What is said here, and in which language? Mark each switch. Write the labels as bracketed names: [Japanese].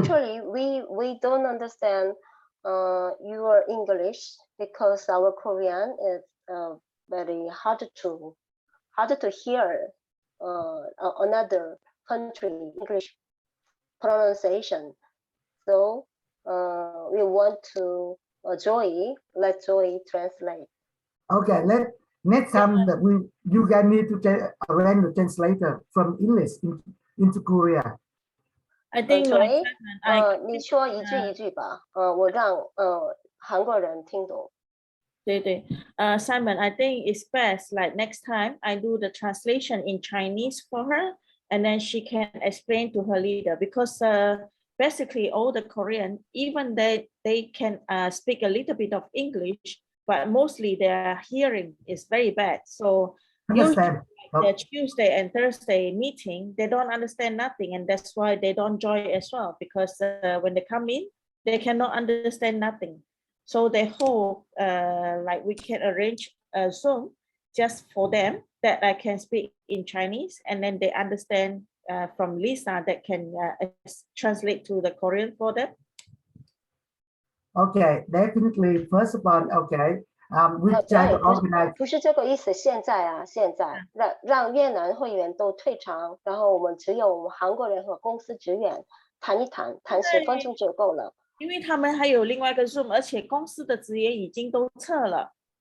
[English] Actually, we don't understand your English because our Korean is very hard to hear another country English pronunciation. So we want to let Joy translate. Okay, next time that you guys need to arrange the translator from English into Korea. I think [Chinese] Joy, 你说一句一句吧，我让韩国人听懂。对， [English] Simon, I think it's best like next time I do the translation in Chinese for her, and then she can explain to her leader, because basically all the Korean, even they can speak a little bit of English, but mostly their hearing is very bad. So usually the Tuesday and Thursday meeting, they don't understand nothing, and that's why they don't join as well, because when they come in, they cannot understand nothing. So they hope like we can arrange a Zoom just for them that I can speak in Chinese, and then they understand from Lisa that can translate to the Korean for them. Okay, definitely. First of all, okay, we try to organize. [Chinese] 不是这个意思，现在让越南会员都退场，然后我们只有我们韩国人和公司职员谈一谈，10分钟就够了。因为他们还有另外一个 Zoom， 而且公司的职员已经都撤了。